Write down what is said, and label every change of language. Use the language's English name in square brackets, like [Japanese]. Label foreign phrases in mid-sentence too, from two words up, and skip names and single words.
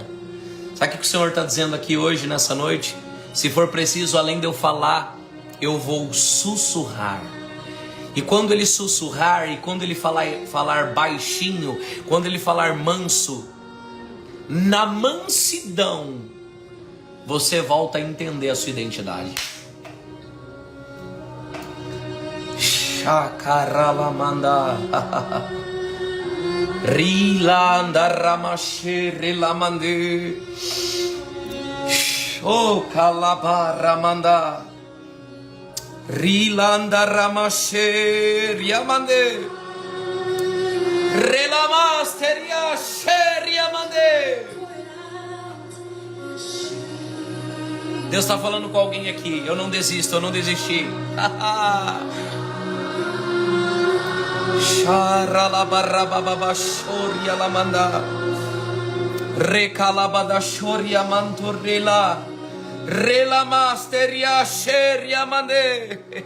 [Portuguese] Sabe o que o Senhor está dizendo aqui hoje, nessa noite? Se for preciso, além de eu falar, eu vou sussurrar. E quando ele sussurrar, e quando ele falar baixinho, quando ele falar manso, na mansidão, você volta a entender a sua identidade. Shakaralamanda Rilanda Ramashe Rilamande Oh Kalabaramanda Rilanda Ramashe Riamande Relamasteria Sheriamande. Deus está falando com alguém aqui. Eu não desisto, eu não desisti. Sharalabarababashoria lamanda Recalabadashoria mantorela Relamasteria Sheria mande.